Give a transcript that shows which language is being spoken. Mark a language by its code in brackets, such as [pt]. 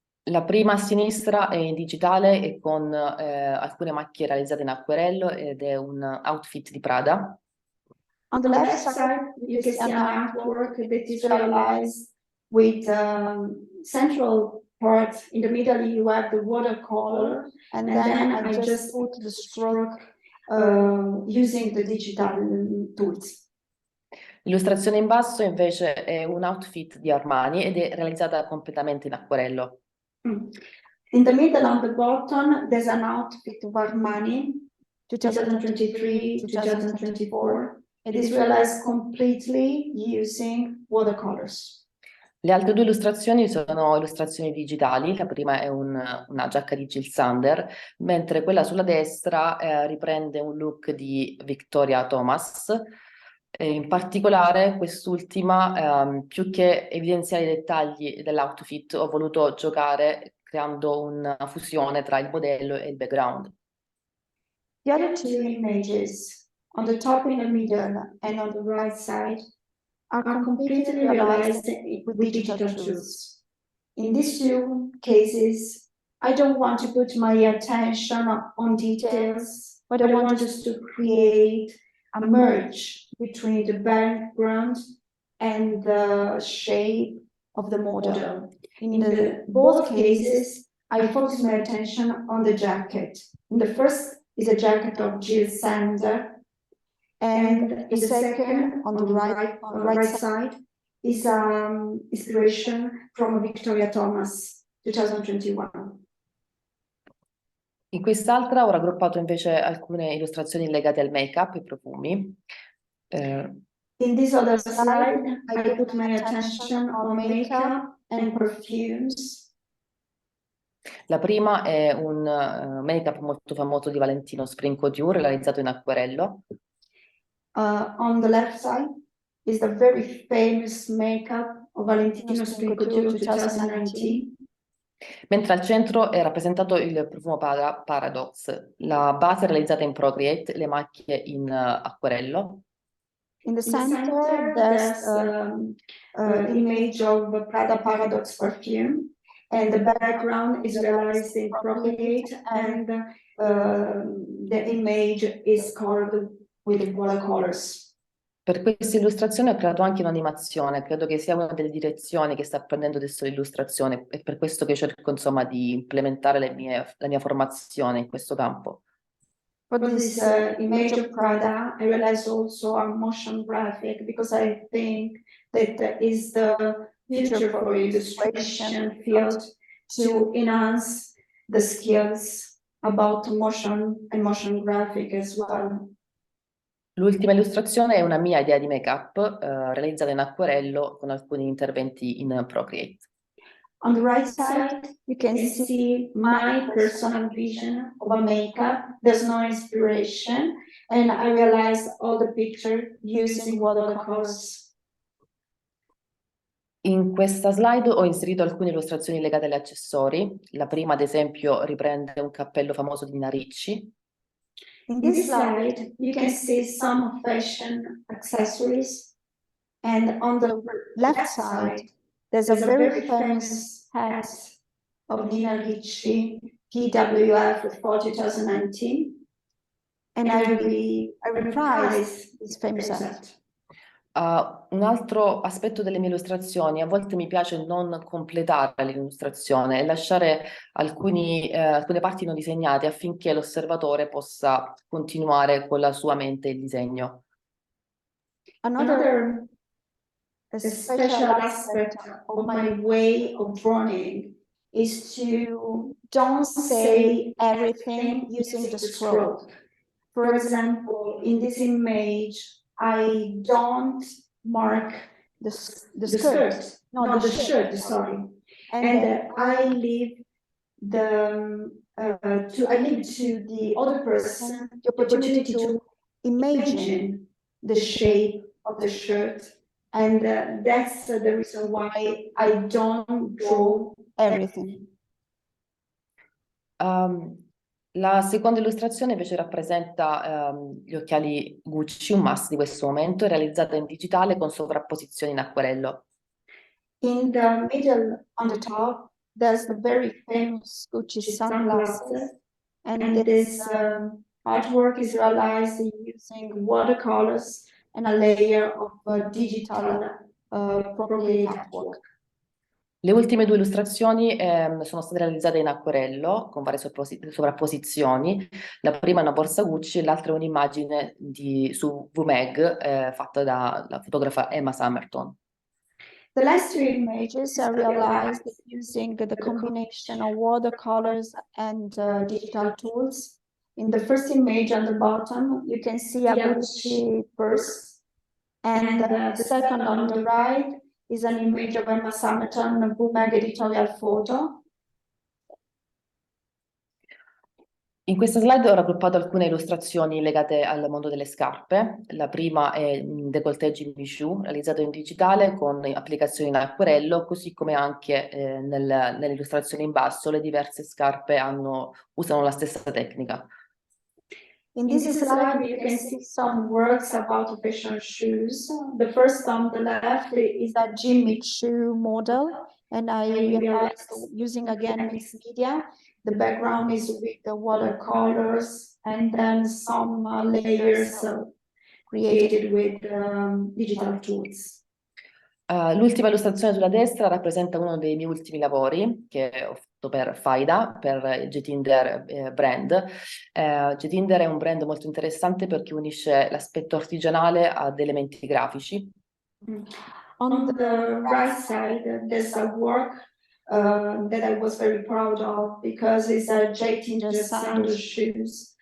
[it] La prima a sinistra è in digitale e con alcune macchie realizzate in acquerello ed è un outfit di Prada. [en] On the left side, you can see an artwork that is realized with central part. In the middle, you have the watercolor, and then I just put the stroke using the digital tools. [it] L'illustrazione in basso invece è un outfit di Armani ed è realizzata completamente in acquerello. [en] In the middle, on the bottom, there's an outfit of Armani, 2023-2024. It is realized completely using watercolors. [it] Le altre due illustrazioni sono illustrazioni digitali, la prima è una giacca di Jill Sander, mentre quella sulla destra riprende un look di Victoria Thomas. In particolare quest'ultima, più che evidenziare i dettagli dell'outfit, ho voluto giocare creando una fusione tra il modello e il background. [en] The other two images, on the top in the middle and on the right side, are completely realized with digital tools. In these two cases, I don't want to put my attention on details, but I want just to create a merge between the background and the shape of the model. In both cases, I focus my attention on the jacket. In the first is a jacket of Jill Sander, and the second, on the right side, is inspiration from Victoria Thomas, 2021. [it] In quest'altra ho raggruppato invece alcune illustrazioni legate al make-up e profumi. [en] In this other slide, I put my attention on makeup and perfumes. [it] La prima è un make-up molto famoso di Valentino Spring Couture realizzato in acquerello. [en] On the left side is the very famous makeup of Valentino Spring Couture 2019. [it] Mentre al centro è rappresentato il profumo Paradox, la base realizzata in Procreate, le macchie in acquerello. [en] In the center, there's image of Prada Paradox perfume, and the background is realized in Procreate, and the image is colored with watercolors. [it] Per questa illustrazione ho creato anche un'animazione, credo che sia una delle direzioni che sta prendendo adesso l'illustrazione, è per questo che cerco insomma di implementare la mia formazione in questo campo. [en] For this image of Prada, I realized also a motion graphic because I think that is the future for illustration field to enhance the skills about motion and motion graphic as well. [it] L'ultima illustrazione è una mia idea di make-up realizzata in acquerello con alcuni interventi in Procreate. [en] On the right side, you can see my personal vision of a makeup. There's no inspiration, and I realized all the picture using watercolors. [it] In questa slide ho inserito alcune illustrazioni legate agli accessori. La prima, ad esempio, riprende un cappello famoso di Nina Ricci. [en] In this slide, you can see some fashion accessories, and on the left side, there's a very famous hat of Nina Ricci, PWF for 2019, and I reprised this famous hat. [it] Un altro aspetto delle mie illustrazioni, a volte mi piace non completare l'illustrazione e lasciare alcune parti non disegnate affinché l'osservatore possa continuare con la sua mente il disegno. [en] Another special aspect of my way of drawing is to don't say everything using the stroke. For example, in this image, I don't mark the skirt, not the shirt, sorry. And I leave to the other person the opportunity to imagine the shape of the shirt. And that's the reason why I don't draw everything. [it] La seconda illustrazione invece rappresenta gli occhiali Gucci, un must di questo momento, realizzata in digitale con sovrapposizioni in acquerello. [en] In the middle, on the top, there's the very famous Gucci sunglasses, and this artwork is realized using watercolors and a layer of digital procreate artwork. [it] Le ultime due illustrazioni sono state realizzate in acquerello con varie sovrapposizioni. La prima è una borsa Gucci e l'altra è un'immagine su VMag fatta dalla fotografa Emma Summerton. [en] The last two images are realized using the combination of watercolors and digital tools. In the first image on the bottom, you can see a Gucci purse, and the second on the right is an image of Emma Summerton, a VMag editorial photo. [it] In questa slide ho raggruppato alcune illustrazioni legate al mondo delle scarpe. La prima è un décolleté Jimmy Choo, realizzato in digitale con applicazioni in acquerello, così come anche nell'illustrazione in basso le diverse scarpe usano la stessa tecnica. [en] In this slide, you can see some works about fashion shoes. The first on the left is a Jimmy Choo model, and I realized using again mixed media. The background is with the watercolors and then some layers created with digital tools. [it] L'ultima illustrazione sulla destra rappresenta uno dei miei ultimi lavori che ho fatto per Fida, per il Jetinder brand. Jetinder è un brand molto interessante perché unisce l'aspetto artigianale ad elementi grafici. [en] On the right side, there's a work that I was very proud of because it's a Jetinder sandal shoes.